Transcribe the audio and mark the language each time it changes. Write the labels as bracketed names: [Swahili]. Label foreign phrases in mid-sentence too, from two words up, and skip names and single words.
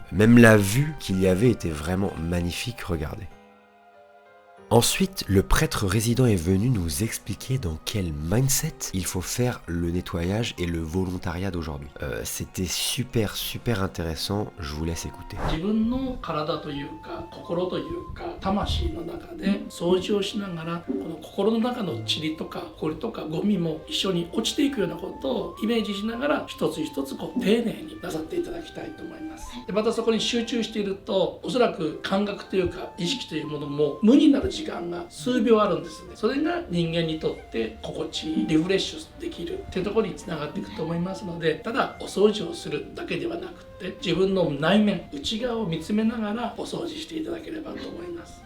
[French] Même la vue qu'il y avait était vraiment magnifique, regardez. Ensuite, le prêtre résident est venu nous expliquer dans quel mindset il faut faire le nettoyage et le volontariat d'aujourd'hui. C'était super intéressant, je vous laisse écouter. [Japanese] 自分の体というか心というか魂の中で掃除をしながらこの心の中の塵とか埃とかゴミも一緒に落ちていくようなことをイメージしながら一つ一つ丁寧になさっていただきたいと思います。でまたそこに集中しているとおそらく感覚というか意識というものも無になる時間が数秒あるんですね。それが人間にとって心地いいリフレッシュできるっていうところにつながっていくと思いますので、ただお掃除をするだけではなくて自分の内面内側を見つめながらお掃除していただければと思います。